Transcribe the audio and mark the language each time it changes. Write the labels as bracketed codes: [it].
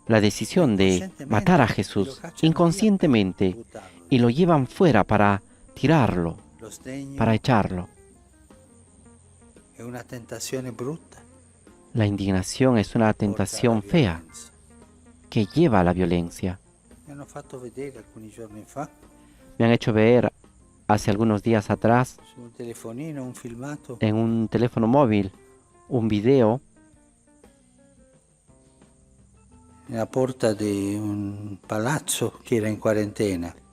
[es] la decisión de matar a Jesús inconscientemente y lo llevan fuera para tirarlo, [it] Lo sdegno [es] para echarlo. [it] è una tentazione brutta. [es] La indignación es una tentación [it] porta alla [es] fea [it] violenza. [es] que lleva a la violencia. [it] Mi hanno fatto vedere alcuni giorni fa [es] Me han hecho ver hace algunos días atrás [it] su un telefonino un filmato [es] en un teléfono móvil un video [it] nella porta di un palazzo che era in quarantena.